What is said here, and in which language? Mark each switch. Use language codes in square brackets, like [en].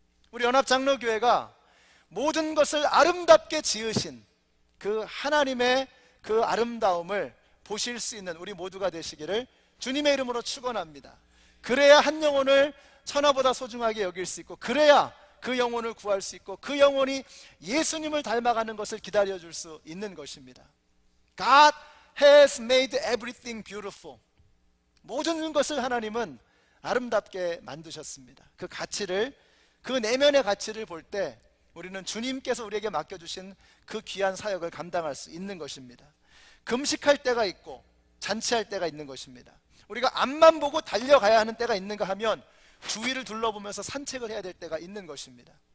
[ko] 우리 연합장로교회가 모든 것을 아름답게 지으신 그 하나님의 그 아름다움을 보실 수 있는 우리 모두가 되시기를 주님의 이름으로 축원합니다. 그래야 한 영혼을 천하보다 소중하게 여길 수 있고, 그래야 그 영혼을 구할 수 있고, 그 영혼이 예수님을 닮아가는 것을 기다려줄 수 있는 것입니다. [en] God has made everything beautiful. [ko] 모든 것을 하나님은 아름답게 만드셨습니다. 그 가치를, 그 내면의 가치를 볼 때 우리는 주님께서 우리에게 맡겨주신 그 귀한 사역을 감당할 수 있는 것입니다. 금식할 때가 있고 잔치할 때가 있는 것입니다. 우리가 앞만 보고 달려가야 하는 때가 있는가 하면 주위를 둘러보면서 산책을 해야 될 때가 있는 것입니다.